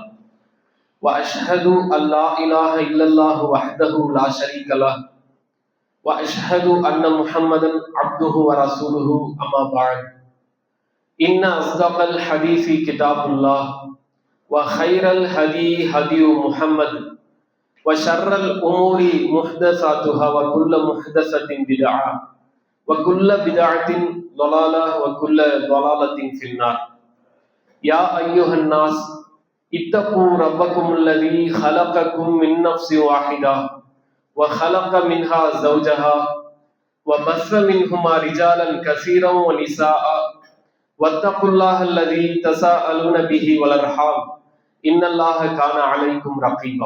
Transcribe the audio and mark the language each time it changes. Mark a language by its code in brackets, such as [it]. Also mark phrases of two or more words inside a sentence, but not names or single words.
[ar] وأشهد أن لا إله إلا الله وحده لا شريك له وأشهد أن محمدا عبده ورسوله أما بعد. إن أصدق الحديث كتاب الله وخير الهدي هدي محمد وشر الأمور محدثاتها وكل محدثة بدعة وكل بدعة ضلالة وكل ضلالة في النار. يا أيها الناس اتقوا ربكم الذي خلقكم من نفس واحدة وخلق منها زوجها وبث منهما رجالا كثيرا ونساء واتقوا الله الذي تساءلون به والأرحام إن الله كان عليكم رقيبا.